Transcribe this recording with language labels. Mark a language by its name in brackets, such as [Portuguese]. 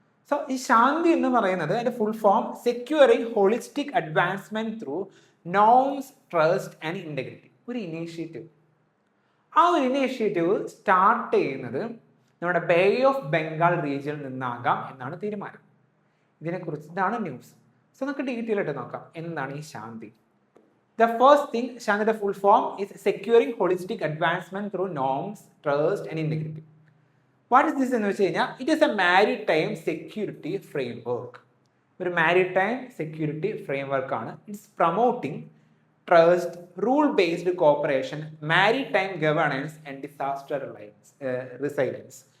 [Malayalam] So ഈ ശാന്തി എന്ന് പറയുന്നത് അതിൻ്റെ full form securing holistic advancement through norms, trust and integrity. ഒരു ഇനീഷ്യേറ്റീവ്. ആ ഒരു ഇനീഷ്യേറ്റീവ് സ്റ്റാർട്ട് ചെയ്യുന്നത് നമ്മുടെ ബേ ഓഫ് ബംഗാൾ റീജിയനിൽ നിന്നാകാം എന്നാണ് തീരുമാനം. ഇതിനെക്കുറിച്ച് ഇതാണ് ന്യൂസ്. സോ നമുക്ക് ഡീറ്റെയിൽ ആയിട്ട് നോക്കാം എന്താണ് ഈ ശാന്തി. [English] The first thing, Shanti's full form is securing holistic advancement through norms, trust and integrity. What is this [Malayalam] എന്ന് വെച്ച് കഴിഞ്ഞാൽ [English] It is a maritime security framework. [Malayalam] ഒരു മാരിടൈം സെക്യൂരിറ്റി ഫ്രെയിംവർക്ക് ആണ്. [English] It's promoting trust, rule based cooperation, maritime governance and disaster resilience.